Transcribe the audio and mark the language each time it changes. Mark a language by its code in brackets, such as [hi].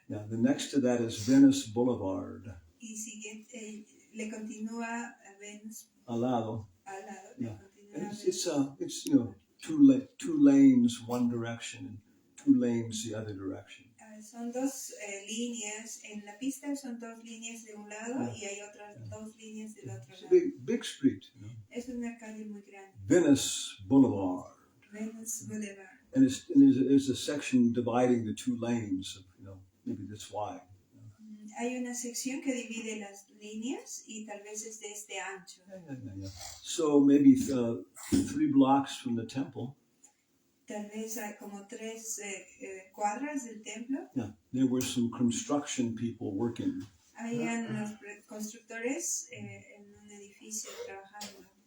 [en] Yeah, the next to that is Venice Boulevard. [es] Y siguiente, le continúa a Venice. Al lado. [en] Yeah. It's two lanes one direction and two lanes the other direction. [es] Son dos líneas en la pista, son dos líneas de un lado y hay otras dos líneas del otro lado. [en] Big street. [es] Es una calle muy grande. [en] Venice Boulevard. Venice Boulevard. And there's a section dividing the two lanes. Maybe that's why. [es] Hay una sección que divide las líneas y tal vez es de este ancho. [en] Yeah. So maybe 3 blocks from the temple. [es] Tal vez hay como 3 cuadras del templo. [en] Yeah, there were some construction people working. [es] Habían los constructores en un edificio trabajando.